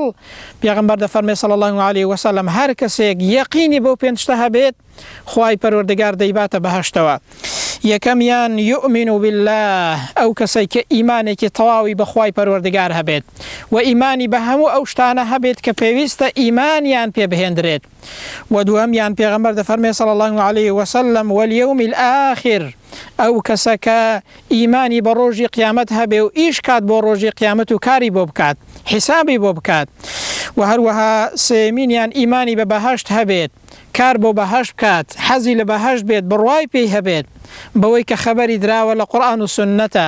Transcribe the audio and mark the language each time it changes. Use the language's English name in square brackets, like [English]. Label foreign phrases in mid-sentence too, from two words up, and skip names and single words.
[Central Kurdish] پێغەمبەر دەفەرمێ [Arabic] صلی الله عليه وسلم [Central Kurdish] هەر کەسێک یەقینی بەو پێنج شتە هەبێت خوای پەروەردگار دەیباتە بەهەشتەوە. یەکەمیان [Arabic] یؤمن بالله [Central Kurdish] ئەو کەسەی کە ئیمانێکی تەواوی بە خوای پەروەردگار هەبێت و ئیمانی بە هەموو ئەو شتانە هەبێت کە پێویستە ئیمانیان پێ بهێندرێت. و دووەمیان پێغەمبەر دەفەرمێ [Arabic] صلی الله عليه وسلم واليوم الآخر [Central Kurdish] ئەو کەسە کە ئیمانی بە ڕۆژی قیامەت هەبێ و ئیش کات بۆ ڕۆژی قیامەت و کاری بۆ بکات حسابی بۆ بکات. و هەروەها سێمینیان ئیمانی بە بەهەشت هەبێت کار بۆ بەهەشت بکات حەزی لە بەهەشت بێت بڕوای پێی هەبێت بەوەی کە خەبەری دراوە لە قورئان و سنەتە.